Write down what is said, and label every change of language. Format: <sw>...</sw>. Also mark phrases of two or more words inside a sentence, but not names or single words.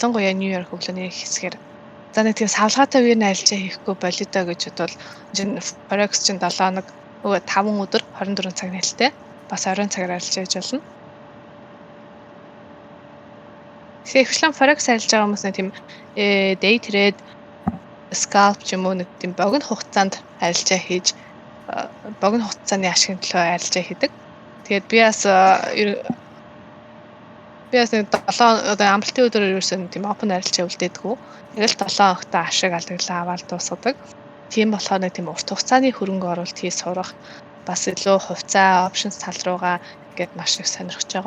<mn>Ялангуяа Нью-Йорк өглөөний хэсгээр За нэг тийм савлгаатай үеийн арилжаа хийхгүй болидоо гэж бодвол чинь Forex чинь 7 хоног 5 өдөр 24 цаг нээлттэй бас оройн цагаар арилжаа хийж болно. Тэгэхээр ихвчлэн Forex арилж байгаа хүмүүс нэг тийм</mn> <en>day trade scalp</en> <mn>ч юм уу нэг тийм богино хугацаанд арилжаа хийж богино хугацааны ашигын төлөө арилжаа хийдэг. Тэгээд би бас нэг 7 одоо амралтын өдөр ерөөсөн тийм open арилжаа үлдээдэггүй. Яг л 7 хоногтой ашиг алдаглаа аваад дуусгадаг. Тийм болохоор нэг тийм урт хугацааны хөрөнгө оруулалт хийж сурах бас илүү хувьцаа options тал руугаа ингээд маш их сонирхож байгаа.</mn>